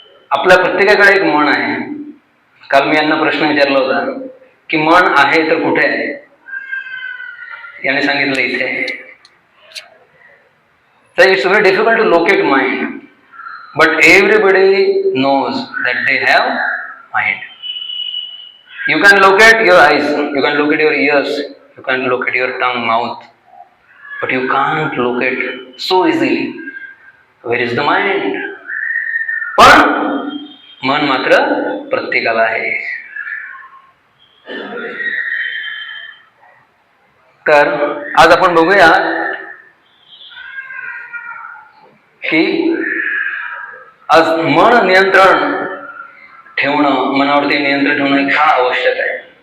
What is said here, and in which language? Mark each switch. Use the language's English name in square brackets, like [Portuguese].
[Marathi] आपल्या प्रत्येकाकडे एक मन आहे. काल मी यांना प्रश्न विचारला होता की मन आहे तर कुठे आहे? याने सांगितलं इथे. [English] तर it's very difficult to locate mind, but everybody knows that they have mind. You can locate your eyes, you can locate your ears, you can locate your tongue, mouth, but you can't locate so easily where is the mind. [Marathi] पण मन मात्र प्रत्येकाला आहे. तर आज आपण बघूया की आज मन नियंत्रण ठेवणं, मनावरती नियंत्रण ठेवणं का आवश्यक आहे.